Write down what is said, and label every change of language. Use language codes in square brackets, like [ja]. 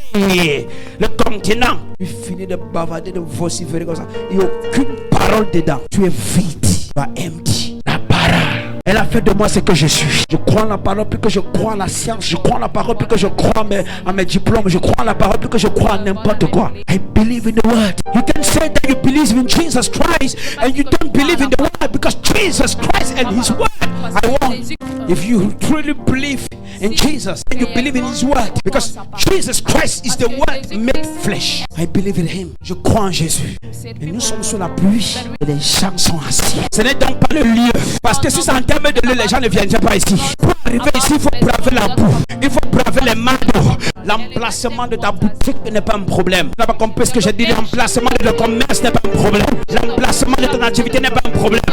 [fr] Hey, le continent. Tu finis de bavarder, de vociférer comme ça. Il n'y a aucune parole dedans. Tu es vide. Tu es empty. La parole. Elle a fait de moi ce que je suis. Je crois en la parole plus que je crois en la science. Je crois en la parole plus que je crois en mes diplômes. Je crois en la parole plus que je crois en n'importe quoi. [en] I believe in the word. You can say that you believe in Jesus Christ and you don't believe in the word because Jesus Christ and his word. I want, if you truly believe in Jesus and you believe in his word, because Jesus Christ is the word made flesh. I believe in him. [fr] Je crois en Jésus. Et nous sommes sous la pluie et les gens sont assis. Ce n'est donc pas le lieu. Parce que si c'est en termes de lieu, les gens ne viendraient pas ici. Pour arriver ici, il faut braver la boue. Il faut braver les marteaux. L'emplacement de ta boutique n'est pas un problème. Tu n'as pas compris ce que j'ai dit. L'emplacement de ton commerce n'est pas un problème. L'emplacement de ton activité n'est pas un problème.